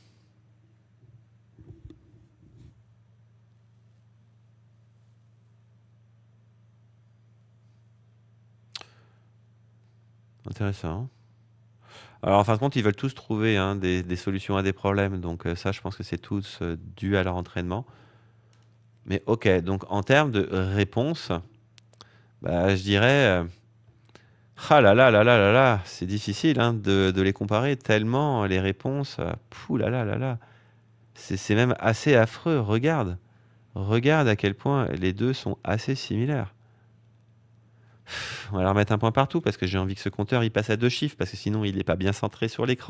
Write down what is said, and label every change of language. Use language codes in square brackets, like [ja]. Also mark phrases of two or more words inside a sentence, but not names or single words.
[fr] Intéressant. Alors, en fin de compte, ils veulent tous trouver hein, des solutions à des problèmes. Donc, ça, je pense que c'est tous dû à leur entraînement. Mais ok, donc en termes de réponse, bah, je dirais... ah là là là là là là, c'est difficile hein, de les comparer tellement les réponses... pouh là là là là. C'est même assez affreux. Regarde. Regarde à quel point les deux sont assez similaires. On va leur mettre un point partout parce que j'ai envie que ce compteur il passe à 2 chiffres parce que sinon il n'est pas bien centré sur l'écran.